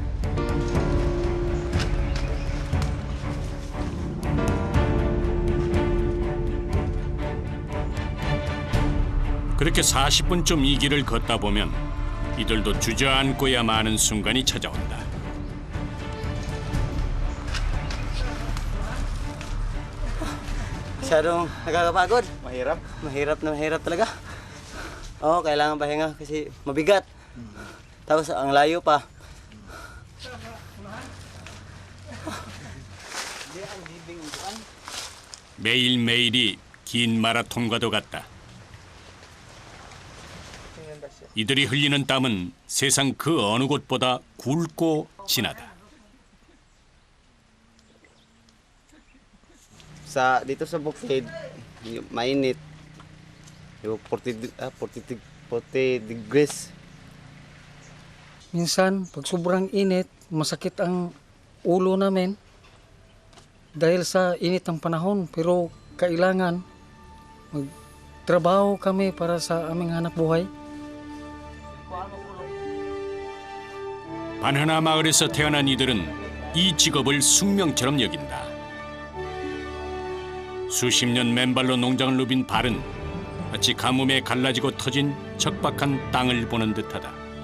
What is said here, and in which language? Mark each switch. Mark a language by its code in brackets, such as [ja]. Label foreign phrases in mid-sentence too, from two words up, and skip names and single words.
[ko] 그렇게 40분쯤 이 길을 걷다 보면 이들도 주저앉고야 마는 순간이 찾아온다. [tl] Masyadong nakakapagod. Mahirap. Mahirap talaga. Oo, kailangan pahinga kasi mabigat. Tapos ang layo pa. [ko] 매일매일이 긴 마라톤과도 같다. 이들이 흘리는 땀은 세상 그 어느 곳보다 굵고 진하다. [tl] Dito sa bukid, mainit. Yung 40 degrees. minsan pag sobrang init, masakit ang ulo namin dahil sa init ng panahon. Pero kailangan magtrabaho kami para sa aming hanap buhay. [ko] 바나나 마을에서 태어난 이들은 이 직업을 숙명처럼 여긴다. 수십 년 맨발로 농장을 누빈 발은 마치 가뭄에 갈라지고 터진 척박한 땅을 보는 듯하다.